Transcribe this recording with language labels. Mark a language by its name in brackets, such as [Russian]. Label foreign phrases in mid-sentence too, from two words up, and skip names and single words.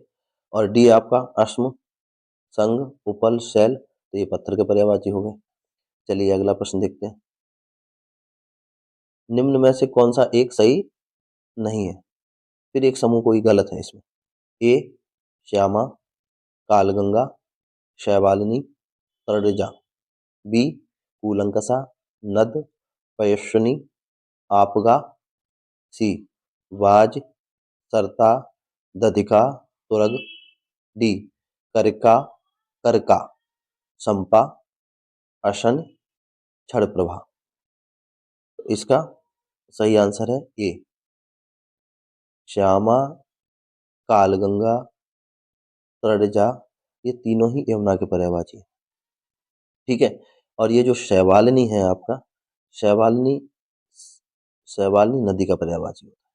[Hindi] और डी आपका अश्म, संग, उपल, शैल तो ये पत्थर के पर्यायवाची हो गए। चलिए अगला प्रश्न देखते हैं। निम्न में से कौन सा एक सही नहीं है? फिर एक समूह कोई गलत है इसमें। ए श्यामा, कालगंगा, शैवालिनी, तड़जा। बी कूलंकषा, नद, पयस्विनी, आपगा। सी वाज, सरता, दधिका, तुरग। डी करका, करका, संपा, अशन, क्षणप्रभा। इसका सही आंसर है ए श्यामा, कालगंगा, तड़जा। ये तीनों ही यमुना के पर्यायवाची हैं। ठीक है। और ये जो शैवालिनी है आपका, शैवालिनी शैवालिनी नदी का पर्यायवाची होता है।